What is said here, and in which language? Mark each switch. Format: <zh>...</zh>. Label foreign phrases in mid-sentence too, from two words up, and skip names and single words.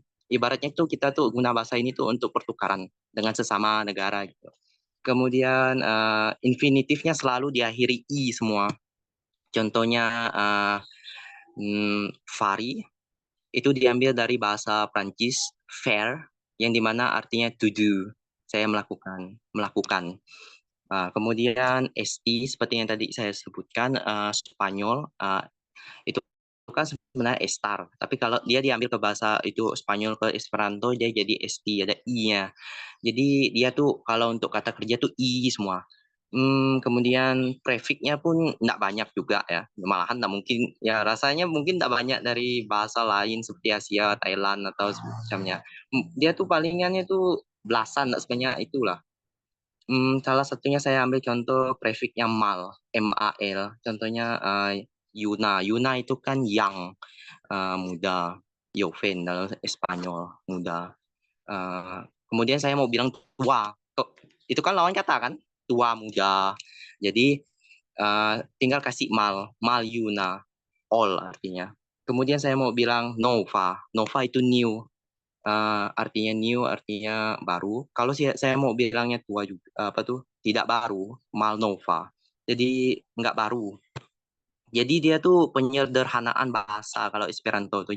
<id>Ibaratnya tuh kita tuh guna bahasa ini tuh untuk pertukaran dengan sesama negara gitu. Kemudian infinitifnya selalu diakhiri i semua. Contohnya fari itu diambil dari bahasa Prancis faire yang dimana artinya</id> <en>to do.</en> <id>Saya melakukan. Kemudian esti seperti yang tadi saya sebutkan Spanyol itu kan sebenarnya estar, tapi kalau dia diambil ke bahasa itu Spanyol ke Esperanto dia jadi esti, ada i-nya. Jadi dia tuh kalau untuk kata kerja tuh i semua. Kemudian prefiknya pun tidak banyak juga ya, malahan tidak mungkin ya, rasanya mungkin tidak banyak dari bahasa lain seperti Asia, Thailand atau semacamnya. Dia tuh palingannya tuh belasan, tidak sebanyak itulah. Salah satunya saya ambil contoh prefiknya mal, mal. Contohnya Yuna. Yuna itu kan yang muda. Joven dalam Espanyol muda. Kemudian saya mau bilang tua. Itu kan lawan kata kan? Tua muda. Jadi tinggal kasih mal. Mal Yuna. All artinya. Kemudian saya mau bilang Nova. Nova itu new. Artinya new, artinya baru. Kalau saya mau bilangnya tua juga, apa tuh? Tidak baru, malnova. Jadi nggak baru. Jadi dia tuh penyederhanaan bahasa kalau Esperanto tuh.</id>